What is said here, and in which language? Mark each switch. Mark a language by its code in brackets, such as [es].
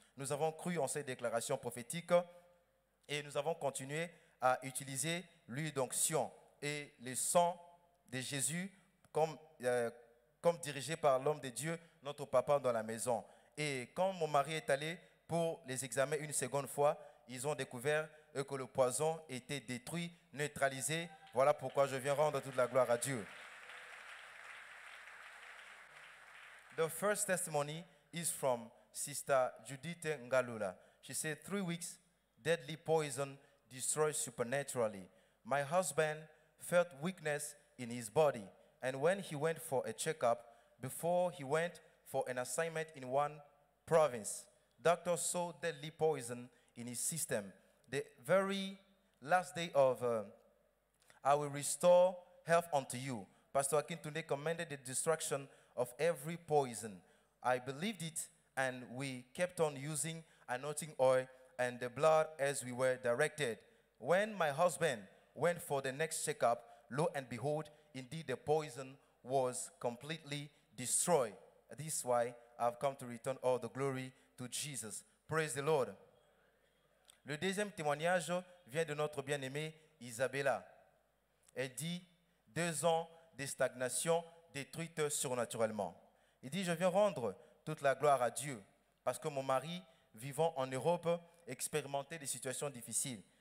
[fr] Nous avons cru en cette déclaration prophétique et nous avons continué à utiliser l'huile d'onction et le sang de Jésus comme dirigé par l'homme de Dieu, notre papa dans la maison. Et quand mon mari est allé pour les examens une seconde fois, ils ont découvert que le poison était détruit, neutralisé. Voilà pourquoi je viens rendre toute la gloire à Dieu. [en] The first testimony is from Sister Judith Ngalula. She said, 3 weeks, deadly poison destroyed supernaturally. My husband felt weakness in his body, and when he went for a checkup, before he went for an assignment in one province, doctors saw deadly poison in his system. The very last day of I will restore health unto you. Pastor Akintunde commanded the destruction of every poison. I believed it, and we kept on using anointing oil and the blood as we were directed. When my husband went for the next checkup, lo and behold, indeed the poison was completely destroyed. This is why I've come to return all the glory to Jesus. Praise the Lord. [fr] Le deuxième témoignage vient de notre bien-aimée Isabella. Elle dit 2 ans de stagnation détruite surnaturellement. Il dit, je viens rendre toute la gloire à Dieu parce que mon mari, vivant en Europe, expérimentait des situations difficiles.